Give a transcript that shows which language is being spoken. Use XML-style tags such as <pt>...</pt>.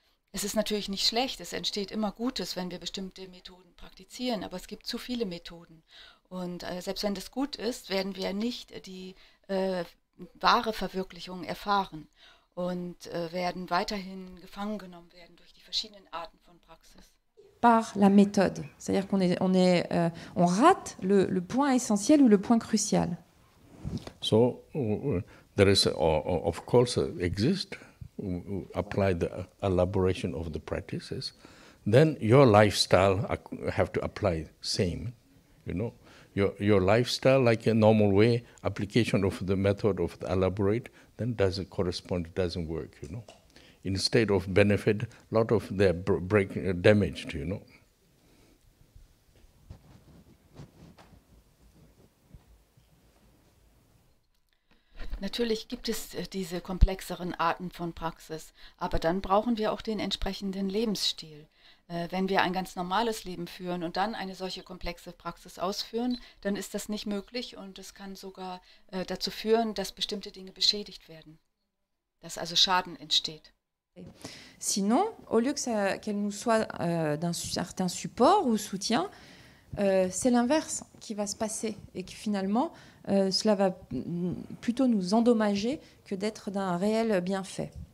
<de>Es ist natürlich nicht schlecht, es entsteht immer Gutes, wenn wir bestimmte Methoden praktizieren, aber es gibt zu viele Methoden. Und selbst wenn das gut ist, werden wir nicht die wahre Verwirklichung erfahren und werden weiterhin gefangen genommen werden durch die verschiedenen Arten von Praxis.</de> <fr>Par la méthode, c'est-à-dire on rate le point essentiel ou le point crucial.</fr> <en>So there is, of course, exist. Apply the elaboration of the practices, then your lifestyle have to apply same, your lifestyle like a normal way application of the method of the elaborate then doesn't correspond, doesn't work, instead of benefit, lot of their damaged,</en> <de>Natürlich gibt es diese komplexeren Arten von Praxis, aber dann brauchen wir auch den entsprechenden Lebensstil. Wenn wir ein ganz normales Leben führen und dann eine solche komplexe Praxis ausführen, dann ist das nicht möglich und es kann sogar dazu führen, dass bestimmte Dinge beschädigt werden, dass also Schaden entsteht.</de> <fr>Sinon, au lieu qu'elle nous soit d'un certain support ou soutien, c'est l'inverse qui va se passer et que finalement cela va plutôt nous endommager que d'être d'un réel bienfait.</fr>